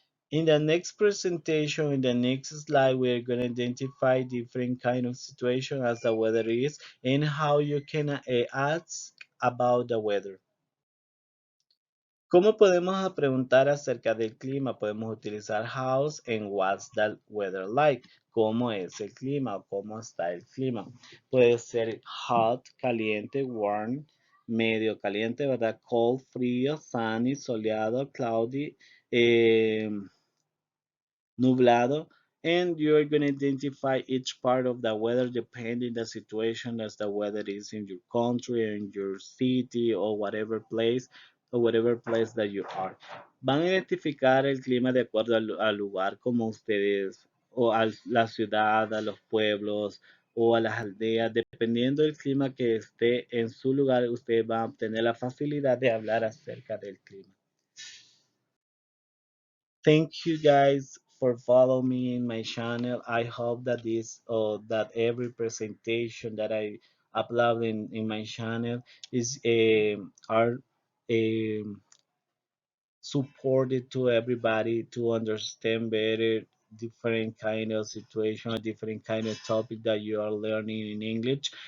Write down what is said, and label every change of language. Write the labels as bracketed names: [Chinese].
[English] In the next presentation, in the next slide, we're going to identify different kind of situation as the weather is and how you can ask about the weather. [Spanish] ¿Cómo podemos preguntar acerca del clima? Podemos utilizar [English] how's and what's the weather like. [Spanish] ¿Cómo es el clima o cómo está el clima? Puede ser hot, caliente, warm, medio caliente, ¿verdad? [English] Cold, frío, sunny, soleado, cloudy, eh, nublado, and you're going to identify each part of the weather depending the situation as the weather is in your country, in your city, or whatever place that you are. [Spanish] Van a identificar el clima de acuerdo al lugar como ustedes, o a la ciudad, a los pueblos, o a las aldeas, dependiendo del clima que esté en su lugar, ustedes van a obtener la facilidad de hablar acerca del clima. [English] Thank you guys for following me in my channel. I hope that that every presentation that I upload in my channel is are um, supported to everybody to understand better different kind of situation, different kind of topic that you are learning in English.